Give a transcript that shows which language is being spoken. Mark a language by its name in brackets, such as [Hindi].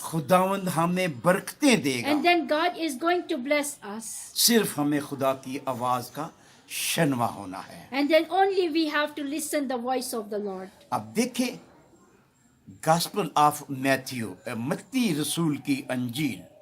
[Hindi] खुदावंद हमें बरकतें देगा। [English] And then God is going to bless us. [Hindi] सिर्फ हमें खुदा की आवाज का शनवा होना है। [English] And then only we have to listen the voice of the Lord. [Hindi] अब देखें गॉस्पेल ऑफ मैथ्यू, मत्ती रसूल की अंजील,